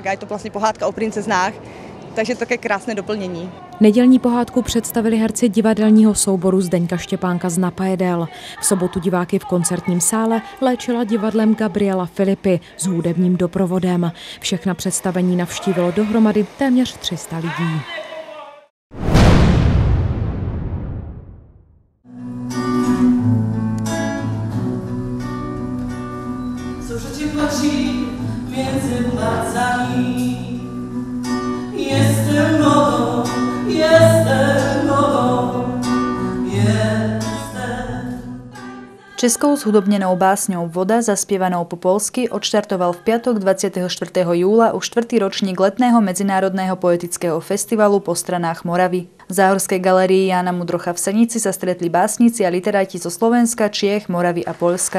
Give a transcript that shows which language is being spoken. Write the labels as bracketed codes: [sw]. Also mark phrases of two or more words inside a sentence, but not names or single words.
[cs] A je to vlastně pohádka o princeznách, takže to také krásné doplnění. Nedělní pohádku představili herci divadelního souboru Zdeňka Štěpánka z Napajedel. V sobotu diváky v koncertním sále léčila divadlem Gabriela Filipy s hudebním doprovodem. Všechna představení navštívilo dohromady téměř 300 lidí. [pl] Między palcami jestem wodą, jestem wodą, jestem. [sk] Českou zhudobnenou básňou Voda, zaspievanou po polsky, odštartoval v piatok 24. júla už 4. ročník letného medzinárodného poetického festivalu Po stranách Moravy. V Záhorskej galérii Jána Mudrocha v Senici sa stretli básnici a literáti zo Slovenska, Čiech, Moravy a Poľska.